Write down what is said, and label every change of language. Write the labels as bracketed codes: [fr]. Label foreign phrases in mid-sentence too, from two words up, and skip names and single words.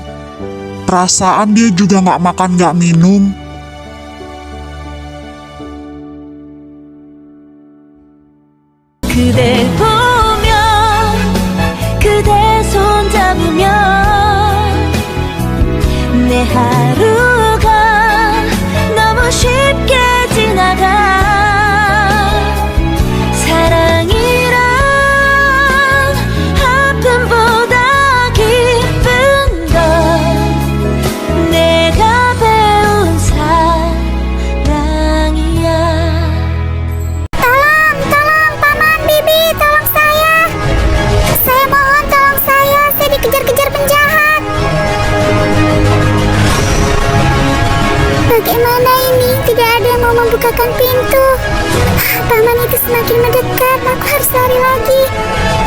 [id] Perasaan dia juga nggak makan nggak minum. [ko] 그댈 보면 그대 손 잡으면 내 하루가 너무 쉽게 지나가. 사랑이란 아픔보다 기쁜 건 내가 배운 사랑이야. [id] Tolong, Paman Bibi, tolong saya. Saya mohon, tolong saya dikejar-kejar penjahat. Bagaimana ini? Tidak ada yang mau membukakan pintu. Paman itu semakin mendekat, aku harus lari lagi.